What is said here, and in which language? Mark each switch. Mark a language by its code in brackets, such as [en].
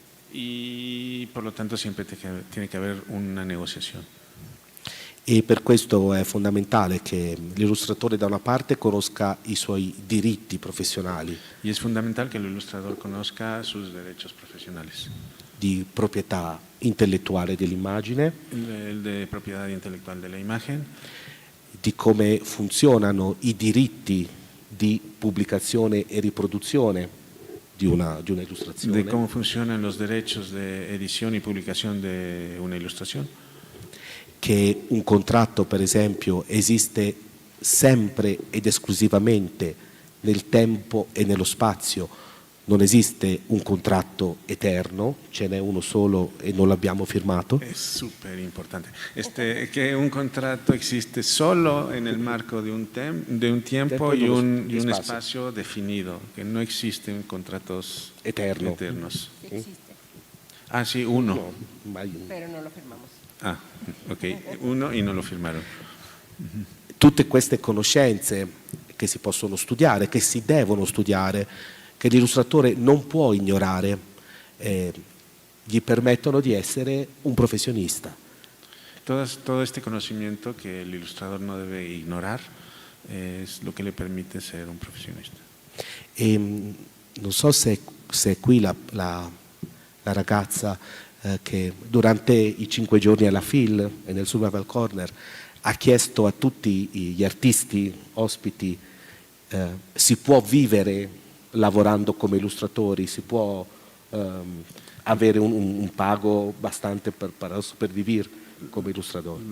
[es] Y por lo tanto siempre tiene que haber una negociación. [it] E per questo è fondamentale che l'illustratore da una parte conosca i suoi diritti professionali. [es] Y es fundamental que el ilustrador conozca sus derechos profesionales. [it] Di proprietà intellettuale dell'immagine, [es] El de propiedad intelectual de la imagen, [it] di come funzionano i diritti di pubblicazione e riproduzione di una illustrazione. [es] de cómo funcionan los derechos de edición y publicación de una ilustración. [it] Che un contratto, per esempio, esiste sempre ed esclusivamente nel tempo e nello spazio. Non esiste un contratto eterno, ce n'è uno solo e non l'abbiamo firmato. [es] Es súper importante. Que un contrato existe solo en el marco de un tiempo y un espacio definido, que no existen contratos eternos. Ah, sí, uno. No, Pero no lo firmamos. Ah, ok, uno y no lo firmaron. [it] Tutte queste conoscenze che si possono studiare, che si devono studiare, che l'illustratore non può ignorare, gli permettono di essere un professionista. [es] Todo este conocimiento que el ilustrador no debe ignorar es lo que le permite ser un profesionista. [it] E non so se è qui la ragazza che durante i 5 giorni alla FIL e nel Survival Corner ha chiesto a tutti gli artisti ospiti si può vivere lavorando come illustratori, si può avere un [es] pago bastante [it] per vivere come illustratore.